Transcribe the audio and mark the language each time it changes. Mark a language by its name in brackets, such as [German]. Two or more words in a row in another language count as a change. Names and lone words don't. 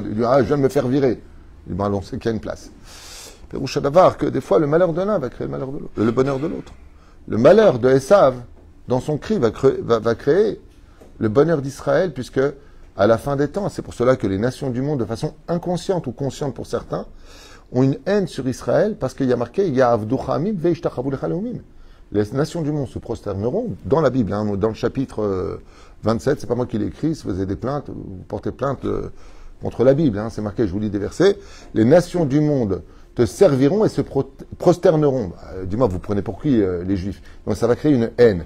[French] Il dit « Ah, je viens de me faire virer ». Il dit « Bon, allons, c'est qu'il y a une place ». Péroucha d'avoir que des fois le malheur de l'un va créer le bonheur de l'autre. Le malheur de Esav, dans son cri, va créer le bonheur d'Israël, puisque à la fin des temps, c'est pour cela que les nations du monde, de façon inconsciente ou consciente pour certains, ont une haine sur Israël, parce qu'il y a marqué « [Hebrew] יעבדוך וישתחוו לך לאומים ». [French] Les nations du monde se prosterneront, dans la Bible, hein, dans le chapitre 27, c'est pas moi qui l'ai écrit, si vous avez des plaintes, vous portez plainte contre la Bible, hein, c'est marqué, je vous lis des versets, les nations du monde te serviront et se prosterneront. Dis-moi, vous prenez pour qui les Juifs? Donc ça va créer une haine.